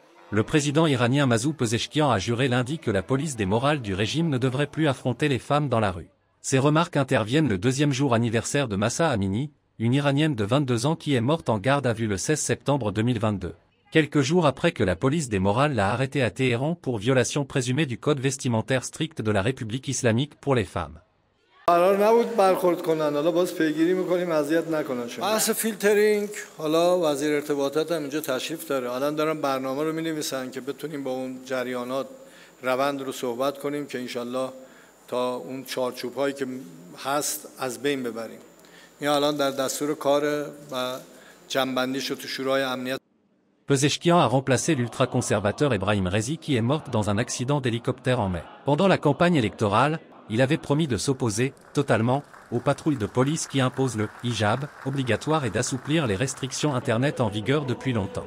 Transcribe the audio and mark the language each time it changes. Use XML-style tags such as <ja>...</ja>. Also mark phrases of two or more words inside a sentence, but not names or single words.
<fr>Le président iranien Masoud Pezeshkian a juré lundi que la police des morales du régime ne devrait plus affronter les femmes dans la rue. Ces remarques interviennent le deuxième jour anniversaire de Mahsa Amini, une Iranienne de 22 ans qui est morte en garde à vue le 16 septembre 2022. Quelques jours après que la police des morales l'a arrêtée à Téhéran pour violation présumée du code vestimentaire strict de la République islamique pour les femmes.</fr> <fa>قرار نبود برخورد کنن، حالا باز پیگیری میکنیم اذیت نکنن. بحث فیلترینگ، حالا وزیر ارتباطات هم اینجا تشریف داره. الان دارن برنامه رو می‌نویسن که بتونیم با اون جریانات روند رو صحبت کنیم که انشالله تا اون چارچوب‌هایی که هست از بین ببریم. این الان در دستور کار و جنبندیش رو تو شورای امنیت.</fa> <fr>Pezeshkian a remplacé l'ultra-conservateur Ebrahim Raisi qui est morte dans un accident d'hélicoptère en mai. Pendant la campagne électorale, il avait promis de s'opposer, totalement, aux patrouilles de police qui imposent le hijab obligatoire et d'assouplir les restrictions Internet en vigueur depuis longtemps.</fr>